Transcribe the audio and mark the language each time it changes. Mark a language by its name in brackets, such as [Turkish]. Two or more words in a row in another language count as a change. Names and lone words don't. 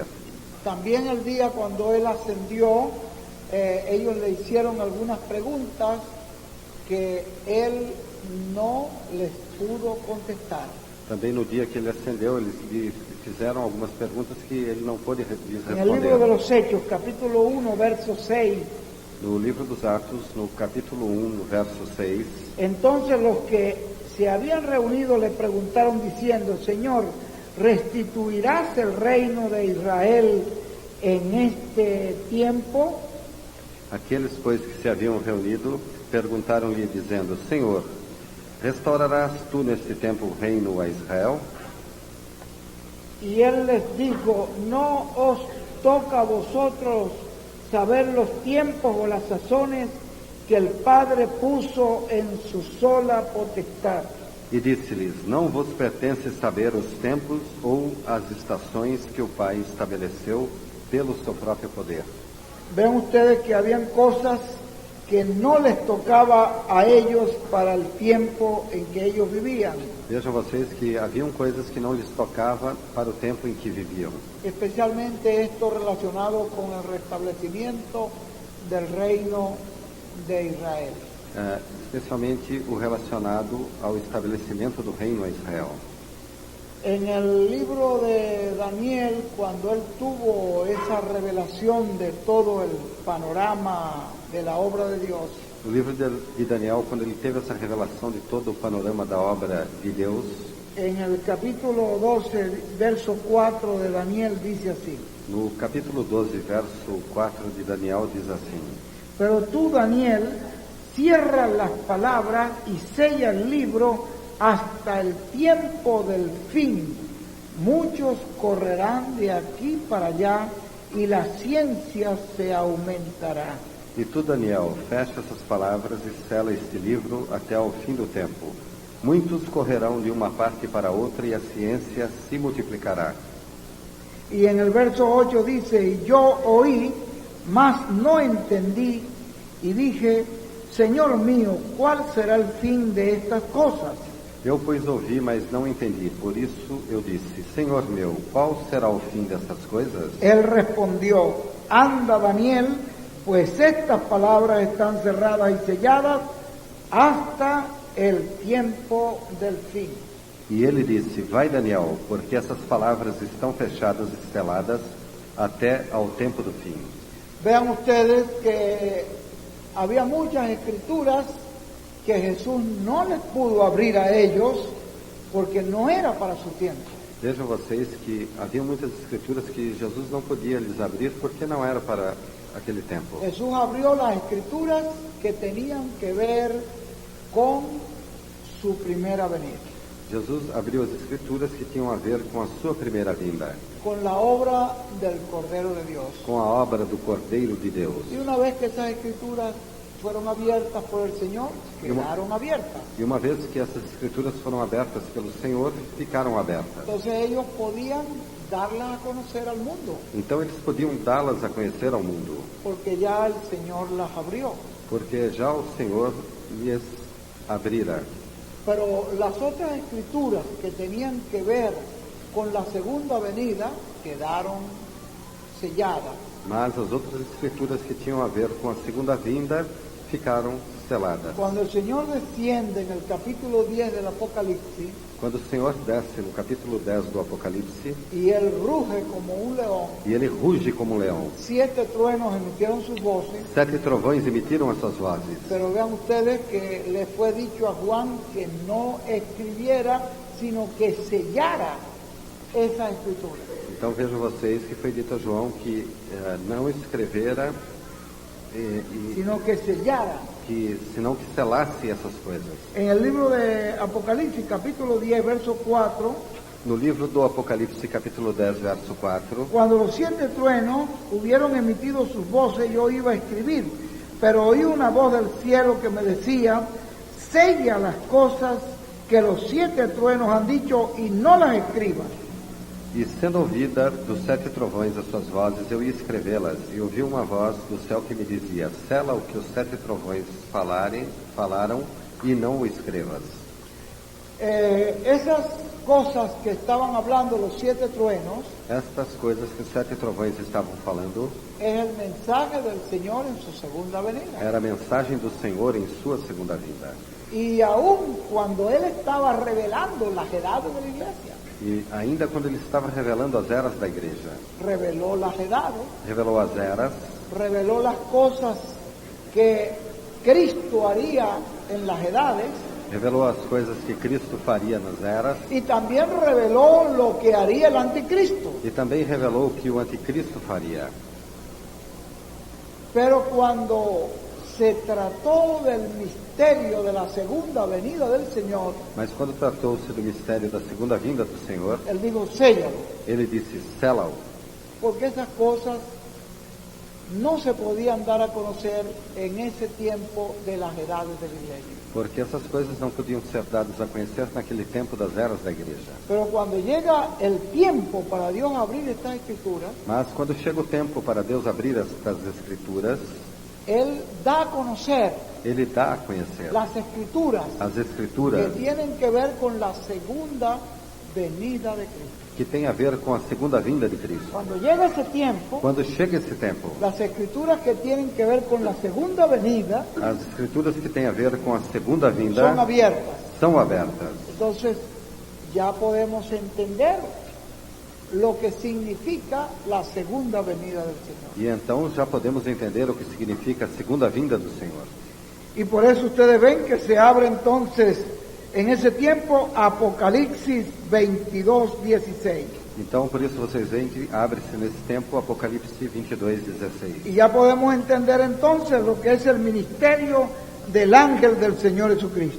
[Spanish] También el día cuando Él ascendió, ellos le hicieron algunas preguntas que Él no les pudo contestar. [Portuguese] Também no dia que ele ascendeu, eles lhe fizeram algumas perguntas que ele não pôde lhes [Spanish] En el libro de [Portuguese] responder. [Spanish] los Hechos, capítulo 1, verso 6, [Portuguese] No livro dos Atos, no capítulo 1, no verso 6, [Spanish] entonces los que se habían reunido le preguntaron diciendo, Señor, ¿restituirás el reino de Israel en este tiempo? [Portuguese] aqueles, pois, que se haviam reunido, perguntaram-lhe, dizendo, Senhor, restaurarás tu neste tempo o reino a Israel? [Spanish] Y él les dijo, no os toca a vosotros saber los tiempos o las sazones que el Padre puso en su sola potestad. [Portuguese] E disse-lhes, não vos pertence saber os tempos ou as estações que o Pai estabeleceu pelo seu próprio poder. [Spanish] Ven ustedes que habían cosas que no les tocaba a ellos para el tiempo en que ellos vivían, [Portuguese] Vejam vocês que haviam coisas que não lhes tocava para o tempo em que viviam. [Spanish] especialmente esto relacionado con el restablecimiento del reino de Israel. [Portuguese] Especialmente o relacionado ao estabelecimento do reino a Israel. [Spanish] En el libro de Daniel, cuando él tuvo esa revelación de todo el panorama de la obra de Dios, [Portuguese] No livro de Daniel, quando ele teve essa revelação de todo o panorama da obra de Deus, [Spanish] en el capítulo 12, verso 4 de Daniel dice así, [Portuguese] no capítulo 12, verso 4 de Daniel, diz assim, [Spanish] pero tú, Daniel, cierra las palabras y sella el libro hasta el tiempo del fin. Muchos correrán de aquí para allá y la ciencia se aumentará. [Portuguese] E tu, Daniel, fecha essas palavras e sela este livro até ao fim do tempo. Muitos correrão de uma parte para outra e a ciência se multiplicará. [Spanish] Y en el verso 8 dice, y yo oí, mas no entendí, y dije, Señor mío, ¿cuál será el fin de estas cosas? [Portuguese] Eu, pois, ouvi, mas não entendi. Por isso eu disse, Senhor meu, qual será o fim dessas coisas? [Spanish] Él respondió, anda, Daniel, pues estas palabras están cerradas y selladas hasta el tiempo del fin. [Portuguese] E ele disse, vai, Daniel, porque essas palavras estão fechadas e seladas até ao tempo do fim. [Spanish] Vean ustedes que había muchas escrituras que Jesús no les pudo abrir a ellos porque no era para su tiempo. [Portuguese] Vejam vocês que havia muitas escrituras que Jesus não podia lhes abrir porque não era para aquele tempo. [Spanish] Jesús abrió las escrituras que tenían que ver con su primera venida, [Portuguese] Jesus abriu as escrituras que tinham a ver com a sua primeira vinda, [Spanish] con la obra del Cordero de Dios. [Portuguese] com a obra do Cordeiro de Deus. [Spanish] Y una vez que esas escrituras fueron abiertas por el Señor, quedaron abiertas. [Portuguese] E uma vez que essas escrituras foram abertas pelo Senhor, ficaram abertas. [Spanish] Entonces ellos podían darlas a conocer al mundo, [Portuguese] Então eles podiam dá-las a conhecer ao mundo, [Spanish] porque ya el Señor las abrió. [Portuguese] porque já o Senhor lhes abrira. [Spanish] Pero las otras escrituras que tenían que ver con la segunda venida quedaron selladas. [Portuguese] Mas as outras escrituras que tinham a ver com a segunda vinda ficaram seladas. [Spanish] Cuando el Señor desciende en el capítulo 10 del Apocalipsis [Portuguese] Quando o Senhor desce no capítulo 10 do Apocalipse, [Spanish] y Él ruge como un león, [Portuguese] e ele ruge como um leão, [Spanish] 7 truenos emitieron sus voces, [Portuguese] 7 trovões emitiram as suas vozes. [Spanish] pero vean ustedes que le fue dicho a Juan que no escribiera, sino que sellara esa escritura. [Portuguese] Então vejam vocês que foi dito a João que não escrevera, [Spanish] Sino que sellara. [Portuguese] senão que selasse essas coisas. [Spanish] En el libro de Apocalipsis, capítulo 10, verso 4, [Portuguese] No livro do Apocalipse, capítulo 10, verso 4, [Spanish] cuando los 7 truenos hubieron emitido sus voces, yo iba a escribir, pero oí una voz del cielo que me decía, sella las cosas que los 7 truenos han dicho y no las escribas. [Portuguese] e sendo ouvida dos 7 trovões as suas vozes, eu ia escrevê-las, e ouvi uma voz do céu que me dizia, sela o que os 7 trovões falaram, e não o escrevas. [Spanish] Esas cosas que estaban hablando los 7 truenos [Portuguese] Estas coisas que os 7 trovões estavam falando, [Spanish] es el mensaje del Señor en su segunda venida. [Portuguese] era a mensagem do Senhor em sua segunda vinda. [Spanish] Y aún cuando Él estaba revelando las edades de la iglesia, [Portuguese] E ainda quando ele estava revelando as eras da igreja, [Spanish] reveló las edades, [Portuguese] revelou as eras, [Spanish] reveló las cosas que Cristo haría en las edades [Portuguese] revelou as coisas que Cristo faria nas eras, [Spanish] y también reveló lo que haría el anticristo. [Portuguese] e também revelou o que o anticristo faria. [Spanish] Pero cuando se trató del misterio de la segunda venida del Señor, [Portuguese] Mas quando tratou-se do mistério da segunda vinda do Senhor, [Spanish] Él dijo, séllalo, [Portuguese] ele disse, sela-o, [Spanish] porque esas cosas no se podían dar a conocer en ese tiempo de las edades de la iglesia. [Portuguese] porque essas coisas não podiam ser dadas a conhecer naquele tempo das eras da igreja. [Spanish] Pero cuando llega el tiempo para Dios abrir estas escrituras, [Portuguese] Mas quando chega o tempo para Deus abrir estas escrituras, [Spanish] Él da a conocer [Portuguese] ele dá a conhecer [Spanish] las escrituras [Portuguese] as que escrituras [Spanish] tienen que ver con la segunda venida de Cristo. [Portuguese] que têm a ver com a segunda vinda de Cristo. [Spanish] Cuando llega ese tiempo, [Portuguese] Quando chega esse tempo, [Spanish] las escrituras que tienen que ver con la segunda venida [Portuguese] as escrituras que têm a ver com a segunda vinda [Spanish] son abiertas. [Portuguese] são abertas. [Spanish] Entonces ya podemos entender lo que significa la segunda venida del Señor. [Portuguese] E então já podemos entender o que significa a segunda vinda do Senhor. [Spanish] Y por eso ustedes ven que se abre entonces en ese tiempo Apocalipsis 22:16. [Portuguese] Então, por isso vocês veem que abre-se nesse tempo Apocalipse 22:16. [Spanish] Y ya podemos entender entonces lo que es el ministerio del ángel del Señor Jesucristo.